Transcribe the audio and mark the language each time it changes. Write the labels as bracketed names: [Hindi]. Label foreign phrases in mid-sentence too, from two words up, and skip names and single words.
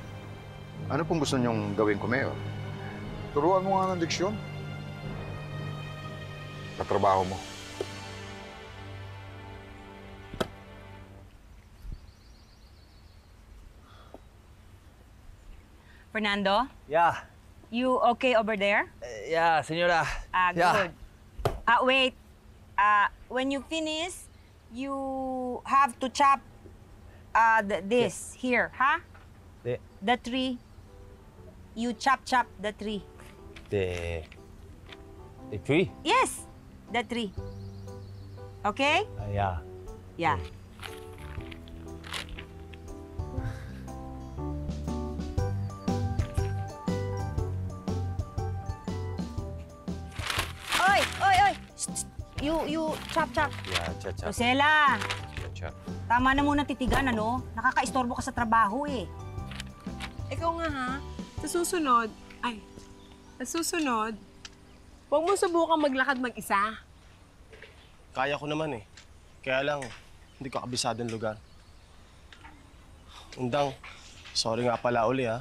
[Filipino] Ano pong gusto niyong gawin ko, Mayor? Turuan mo nga ng diksyon. Katrabaho mo. [English] Fernando, Yeah. you okay over there? Yeah, señora. Good. Wait. When you finish, you have to chop this here, huh? The tree. You chop the tree. The tree? Yes, the tree. Okay? Yeah. Yeah. Oy! Shh, shh. You chop. Yeah, cha-cha. [Filipino] Rosela, [English] Cha-cha. [Filipino] tama na muna titigan, ano? Nakakaistorbo ka sa trabaho, eh. Ikaw nga ha, sa susunod, huwag mo subukang maglakad mag-isa. Kaya ko naman eh. Kaya lang, hindi ko kabisado ng lugar. Undang, sorry nga pala uli ha.